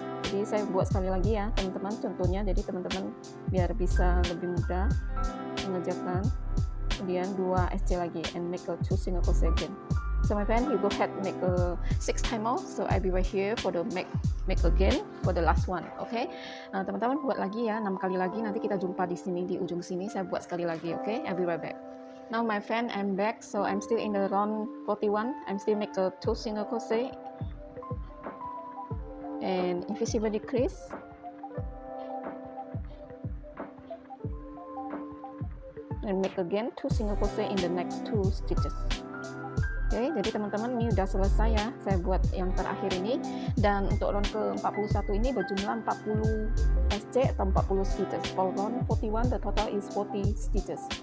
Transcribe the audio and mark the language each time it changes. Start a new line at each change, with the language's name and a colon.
Indonesian: Jadi saya buat sekali lagi ya teman-teman contohnya, jadi teman-teman biar bisa lebih mudah mengerjakan. Kemudian 2 SC lagi
English: and make a 2 single crochet again. So my friend, you go ahead make a 6 time more. So I'll be right here for the make again for the last one. Okay?
Indonesian: Nah, teman-teman buat lagi ya 6 kali lagi. Nanti kita jumpa di sini di ujung sini. Saya buat sekali lagi. Okay?
English: I'll be right back. Now my friend, I'm back, so I'm still in the round 41. I'm still make a 2 single crochet and invisible decrease, and make again 2 single crochet in the next 2 stitches.
Indonesian: Oke, jadi teman-teman ini udah selesai ya, saya buat yang terakhir ini. Dan untuk round ke 41 ini berjumlah 40 SC atau 40 stitches.
English: For round 41 the total is 40 stitches.